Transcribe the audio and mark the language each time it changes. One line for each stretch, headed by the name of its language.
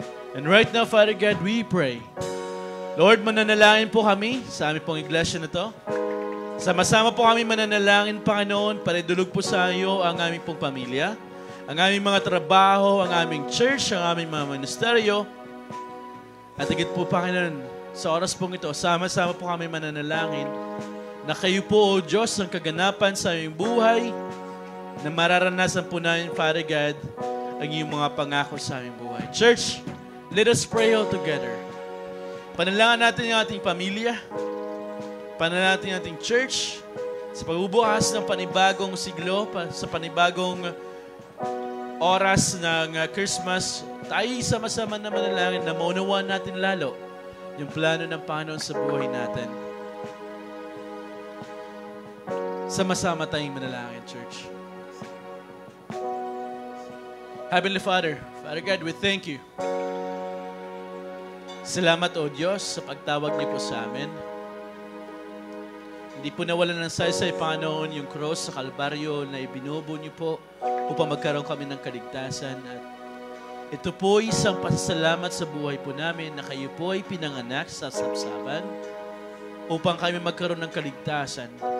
English: And right now, Father God, we pray.
Filipino: Lord, mananalangin po kami sa aming pong iglesia na to. Sama-sama po kami mananalangin, Panginoon, para idulog po sa iyo ang aming pong pamilya, ang aming mga trabaho, ang aming church, ang aming mga ministeryo. At higit po, Panginoon, sa oras pong ito, sama-sama po kami mananalangin na kayo po, O Diyos, ang kaganapan sa aming buhay, na mararanasan po namin, Father God, ang iyong mga pangako sa aming buhay.
English: Church, let us pray all together.
Filipino: Panalangin natin yung ating pamilya, panalangin natin yung ating church, sa pagbubukas ng panibagong siglo, sa panibagong oras ng Christmas, tayo sama-sama na manalangin na maunawaan natin lalo yung plano ng Panginoon sa buhay natin. Sama-sama tayong manalangin, church.
English: Heavenly Father, Father God, we thank you.
Filipino: Salamat, O Diyos, sa pagtawag niyo po sa amin. Hindi po nawalan ng saysay, Panginoon, yung cross sa Kalbaryo na ibinubo niyo po upang magkaroon kami ng kaligtasan. At ito po isang pasasalamat sa buhay po namin na kayo po ay pinanganak sa sapsapan upang kami magkaroon ng kaligtasan.